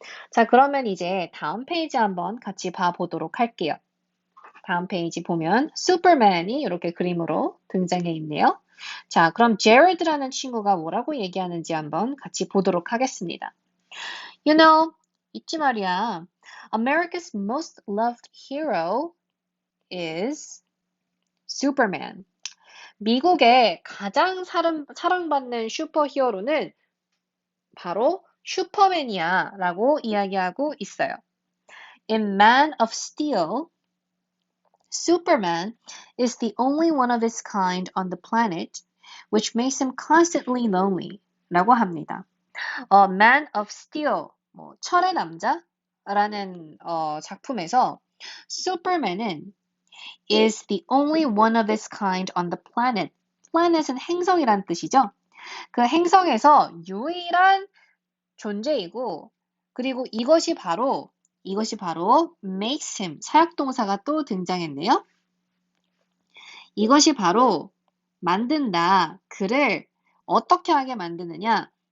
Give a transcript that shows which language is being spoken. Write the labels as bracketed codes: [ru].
[ko] 자, 그러면 이제 다음 페이지 한번 같이 봐보도록 할게요. 다음 페이지 보면 슈퍼맨이 이렇게 그림으로 등장해 있네요. 자, 그럼 제레드라는 친구가 뭐라고 얘기하는지 한번 같이 보도록 하겠습니다. [en] You know, [ko] 있지 말이야. [en] America's most loved hero is Superman. [ko] 미국의 가장 사랑받는 슈퍼히어로는 바로 슈퍼맨이야 라고 이야기하고 있어요. [en] In Man of Steel, Superman is the only one of his kind on the planet, which makes him constantly lonely [ko] 라고 합니다. [en] Man of Steel, [ko] 철의 남자라는 작품에서 슈퍼맨은 [en] is the only one of his kind on the planet. [ko] planet은 행성이란 뜻이죠. 그 행성에서 유일한 존재이고, 그리고 이것이 바로 [en] makes him, [ko] 사역동사가 또 등장했네요. 이것이 바로 만든다, 그를 어떻게 하게 만드느냐?